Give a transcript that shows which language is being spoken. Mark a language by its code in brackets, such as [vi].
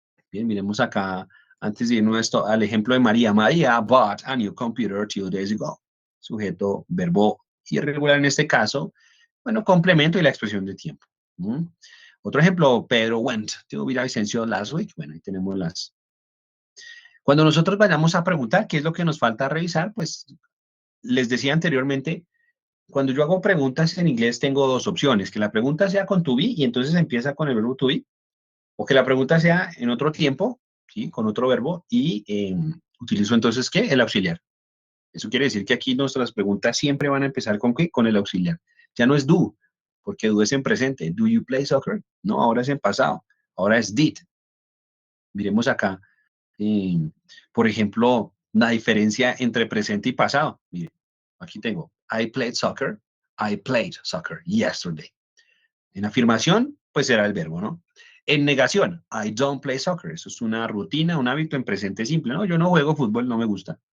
[es] Bien, miremos acá, antes de irnos esto, al ejemplo de María. [en] María bought a new computer 2 days ago. [es] Sujeto, verbo irregular en este caso. Bueno, complemento y la expresión de tiempo. ¿Mm? Otro ejemplo, [en] Pedro went to Villavicencio last week. [es] Bueno, ahí tenemos las. Cuando nosotros vayamos a preguntar qué es lo que nos falta revisar, pues les decía anteriormente, cuando yo hago preguntas en inglés tengo dos opciones, que la pregunta sea con to be y entonces empieza con el verbo to be, o que la pregunta sea en otro tiempo, ¿sí? Con otro verbo y utilizo entonces, ¿qué? El auxiliar. Eso quiere decir que aquí nuestras preguntas siempre van a empezar con ¿qué? Con el auxiliar. Ya no es do, porque do es en presente. [en] Do you play soccer? [es] No, ahora es en pasado. Ahora es did. Miremos acá. Eh, por ejemplo, la diferencia entre presente y pasado. Mire, aquí tengo, [en] I played soccer. I played soccer yesterday. [es] En afirmación, pues será el verbo, ¿no? En negación, [en] I don't play soccer. [es] Eso es una rutina, un hábito en presente simple, ¿no? Yo no juego fútbol, no me gusta.